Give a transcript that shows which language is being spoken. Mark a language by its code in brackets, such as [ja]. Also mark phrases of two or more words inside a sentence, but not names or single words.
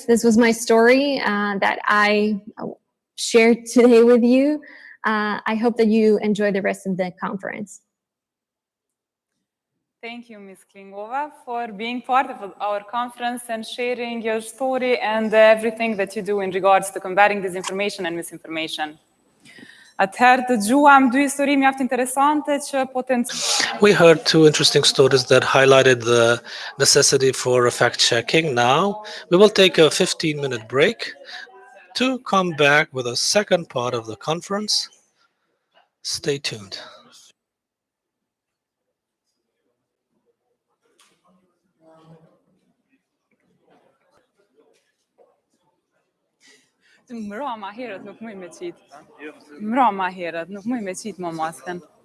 [en] This was my story that I shared today with you. I hope that you enjoy the rest of the conference. Thank you, Ms. Klingova, for being part of our conference and sharing your story and everything that you do in regards to combating disinformation and misinformation. [sq] Atëherë dëgjuam dy histori mjaft interesante që [en] We heard two interesting stories that highlighted the necessity for fact-checking. Now, we will take a 15-minute break to come back with a second part of the conference. Stay tuned. [sq] Mra ma herët nuk muj me qit. Mra ma herët nuk muj me qit më masken.